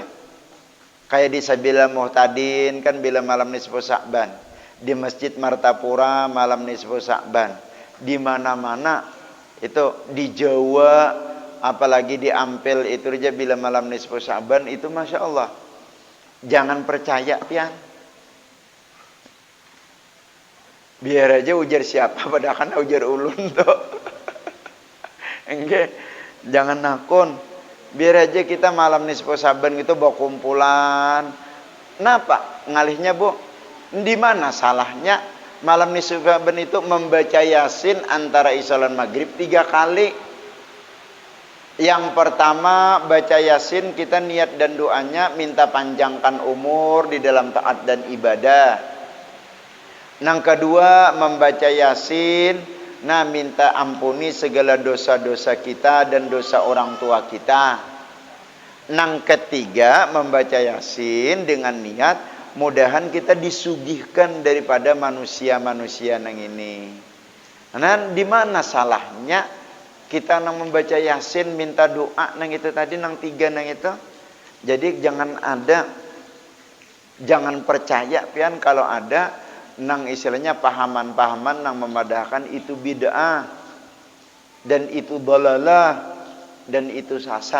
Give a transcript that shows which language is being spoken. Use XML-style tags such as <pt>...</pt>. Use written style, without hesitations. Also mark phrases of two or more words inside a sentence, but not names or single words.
<id>Kayak di Sabila Muhtadin kan bila malam nisfu Sya'ban, di Masjid Martapura malam nisfu Sya'ban, di mana-mana itu di Jawa, apalagi di Ampel itu aja bila malam nisfu Sya'ban itu</id> <ar>Masya Allah.</ar> <bjn>Jangan percaya pian. Biar aja ujar siapa, padahal kan ujar ulun tuh. Enggak, jangan nakun.</bjn> <id>Biar aja kita malam nisfu Sya'ban gitu bawa kumpulan.</id> <bjn>Kenapa? Ngalihnya, Bu?</bjn> <id>Di mana salahnya malam nisfu Sya'ban itu membaca Yasin antara Isya dan Maghrib 3 kali. Yang pertama baca Yasin, kita niat dan doanya minta panjangkan umur di dalam taat dan ibadah. Yang kedua membaca Yasin, nah minta ampuni segala dosa-dosa kita dan dosa orang tua kita.</id> <bjn>Yang ketiga membaca Yasin dengan niat mudahan kita disugihkan daripada manusia-manusia nang ini. Nah, di mana salahnya kita nang membaca Yasin minta doa nang itu tadi nang 3 nang itu. Jadi jangan percaya pian kalau ada nang istilahnya pahaman-pahaman nang memadahkan itu bid'ah dan itu dalalah dan itu sesat.</bjn>